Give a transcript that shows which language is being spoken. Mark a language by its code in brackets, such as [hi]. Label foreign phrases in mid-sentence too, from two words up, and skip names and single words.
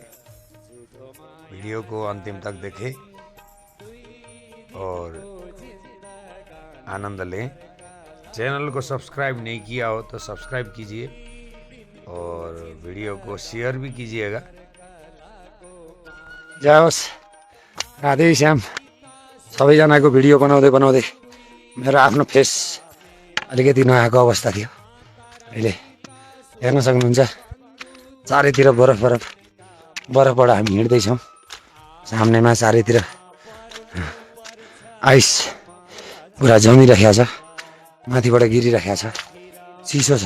[hi] वीडियो को अंतिम तक देखें और आनंद लें। चैनल को सब्सक्राइब नहीं किया हो तो सब्सक्राइब कीजिए और वीडियो को शेयर भी कीजिएगा। [ne] जय होस्, राधे श्याम। सबैजनाको भिडियो बनाउँदै बनाउँदै मेरो आफ्नो फेस अलिकति नआएको अवस्था थियो। अहिले हेर्न सक्नुहुन्छ चारैतिर बरफ बरफ बरफबाट हामी हिँड्दैछौँ। सामनेमा चारैतिर आइस पुरा जमिरहेको छ, माथिबाट गिरिरहेको छ, चिसो छ।